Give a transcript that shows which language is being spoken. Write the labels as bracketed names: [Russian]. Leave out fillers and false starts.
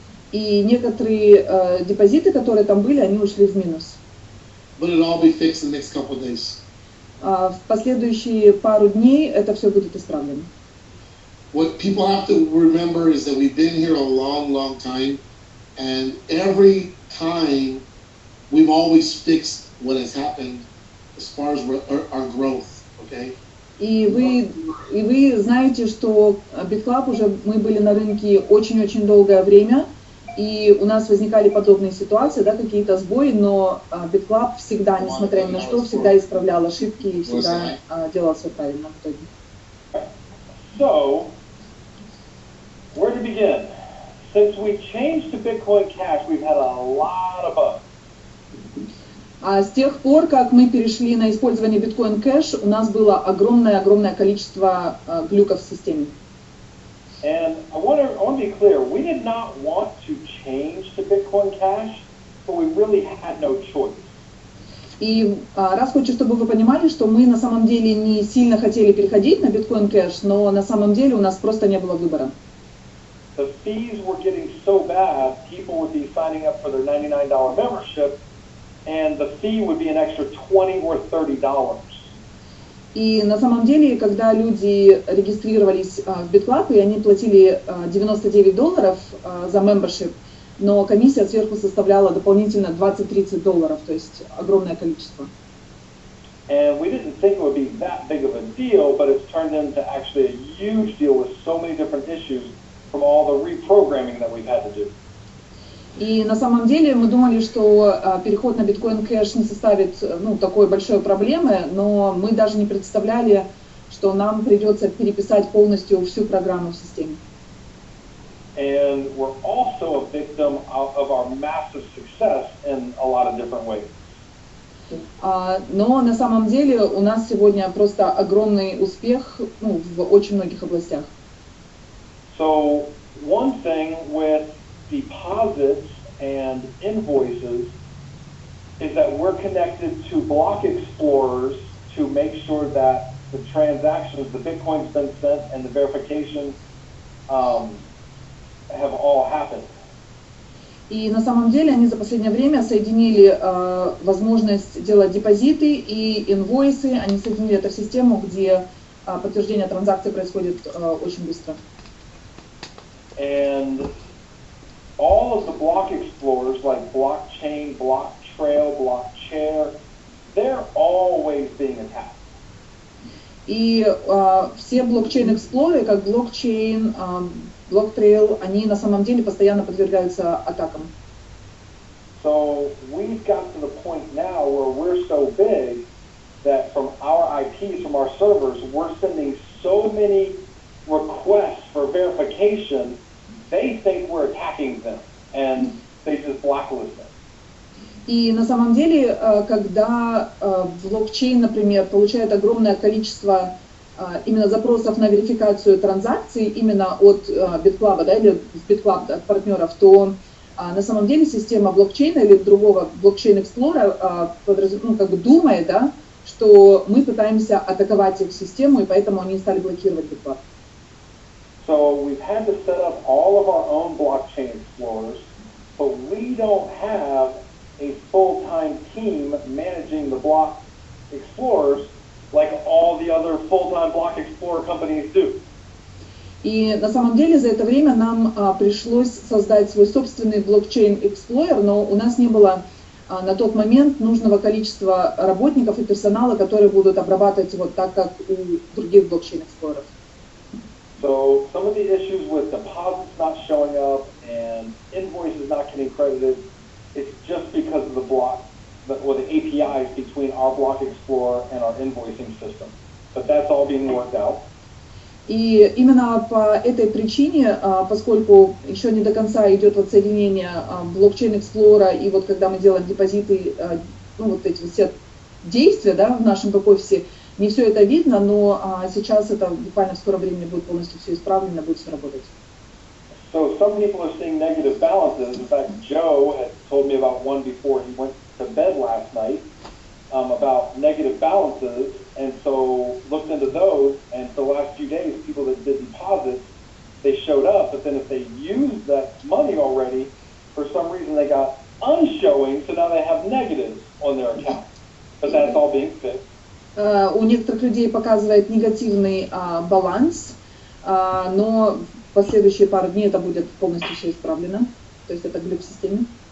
[Russian] И некоторые депозиты, которые там были, они ушли в минус. [English] But it'll all be fixed in the next couple of days. [Russian] В последующие пару дней это все будет исправлено. [English] What people have to remember is that we've been here a long, long time, and every time we've always fixed what has happened as far as our growth, okay? [Russian] И вы знаете, что Bitclub уже мы были на рынке очень-очень долгое время, и у нас возникали подобные ситуации, да, какие-то сбои, но Bitclub всегда, несмотря ни на что, всегда исправлял ошибки и всегда делал все правильно в итоге. [English] So, where to begin? Since we changed to Bitcoin Cash, we've had a lot of bugs. [Russian] С тех пор, как мы перешли на использование Bitcoin Cash, у нас было огромное количество глюков в системе. [English] And I want to be clear, we did not want to change to Bitcoin Cash, but we really had no choice. [Russian] И раз хочу, чтобы вы понимали, что мы на самом деле не сильно хотели переходить на Bitcoin Cash, но на самом деле у нас просто не было выбора. [English] The fees were getting so bad, people would be signing up for their $99 membership, and the fee would be an extra $20 or $30. [Russian] И на самом деле, когда люди регистрировались в Bitclub, и они платили $99 за membership, но комиссия сверху составляла дополнительно $20-30, то есть огромное количество. [English] And we didn't think it would be that big of a deal, but it's turned into actually a huge deal with so many different issues from all the reprogramming that we've had to do. [Russian] И на самом деле мы думали, что переход на Bitcoin Cash не составит такой большой проблемы, но мы даже не представляли, что нам придется переписать полностью всю программу в системе. [English] And we're also a victim of our massive success in a lot of different ways. [Russian] Но на самом деле у нас сегодня просто огромный успех в очень многих областях. [English] So one thing with deposits and invoices is that we're connected to block explorers to make sure that the transactions, the Bitcoin's been sent, and the verification have all happened. [Russian] И на самом деле они за последнее время соединили возможность делать депозиты и инвойсы, они соединили это в систему, где подтверждение транзакций происходит очень быстро. [English] And all of the block explorers like blockchain, block trail, block share, they're always being attacked. [Russian] И все блокчейн-эксплореры, как блокчейн, блок-трейл, они на самом деле постоянно подвергаются атакам. [English] So we've got to the point now where we're so big that from our IPs, from our servers, we're sending so many requests for verification, they think we're attacking them, and they just blacklist them. [Russian] И на самом деле, когда блокчейн, например, получает огромное количество именно запросов на верификацию транзакций именно от Bitclub, да, или Bitclub от партнеров, то на самом деле система блокчейна или другого блокчейн-эксплора как бы думает, да, что мы пытаемся атаковать их систему, и поэтому они стали блокировать Bitclub. [English] So we've had to set up all of our own blockchain explorers, but we don't have a full-time team managing the block explorers like all the other full-time block explorer companies do. [Russian] И на самом деле за это время нам пришлось создать свой собственный блокчейн-эксплойер, но у нас не было на тот момент нужного количества работников и персонала, которые будут обрабатывать вот так, как у других блокчейн-эксплореров. [English] So some of the issues with deposits not showing up and invoices not getting credited, it's just because of the block, or the APIs between our block explorer and our invoicing system. But that's all being worked out. [Russian] И именно по этой причине, поскольку еще не до конца идет вот соединение блокчейн-эксплора, и вот когда мы делаем депозиты, ну вот эти все действия, да, в нашем бэк-офисе, не все это видно, но сейчас это буквально в скором времени будет полностью все исправлено, будет все работать. [English] So some people are seeing negative balances. In fact, Joe had told me about one before he went to bed last night about negative balances, and so looked into those, and for the last few days, people that did deposits, they showed up, but then if they used that money already, for some reason they got unshowing, so now they have negatives on their account. But that's all being fixed. [Russian] У некоторых людей показывает негативный баланс, но в последующие пару дней это будет полностью все исправлено. То есть это глюк в системе.